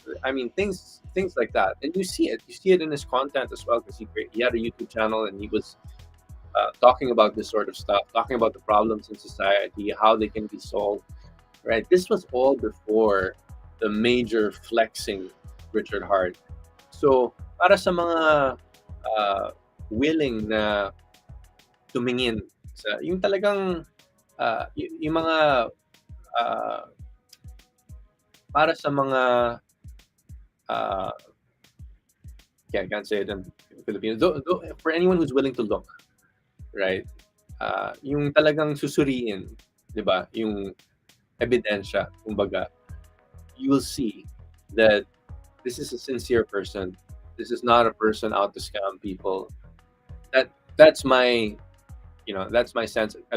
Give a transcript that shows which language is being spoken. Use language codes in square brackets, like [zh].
[en] I mean, things like that, and you see it in his content as well, because he had a YouTube channel and he was talking about this sort of stuff, talking about the problems in society, how they can be solved. Right? This was all before the major flexing Richard Hart. [tl] So para sa mga uh, willing na tumingin sa yung talagang yung mga uh, para sa mga uh, [en] yeah, I can't say it in Filipino. For anyone who's willing to look, right? [tl] Yung talagang susuriin, 'di ba? Yung ebidensya, kumbaga, [en] you will see that this is a sincere person. This is not a person out to scam people. That's my, that's my sense.